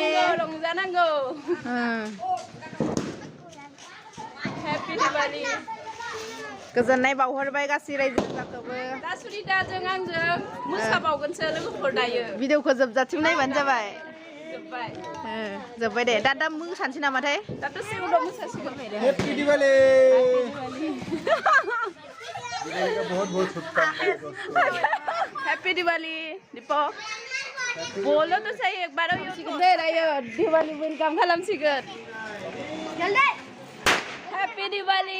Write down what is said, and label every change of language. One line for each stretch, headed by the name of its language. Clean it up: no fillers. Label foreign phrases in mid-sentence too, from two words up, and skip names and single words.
Bodo: रंजानांगौ
English: Happy Diwali
Bodo: गोजोननाय बावहरबाय गासै रायजो राजाखौबो दा सुनिताजों आंजों मोसाबावगोनसो लोगोफोर दायो भिडिअखौ जोबजासिम नायबानो जाबाय जोब्बाय दे दा मोसानोसै नामाथाय दाथ' सिगाङाव मोसासिगोन
English: happy Diwali
Hindi: बहुत शुभकामनाएं दोस्तों
English: happy Diwali
Hindi: दीपक बोलो तो सही एक बार दे रही दिवाली वेलकम खालामसिगोन जल्दी
English: happy Diwali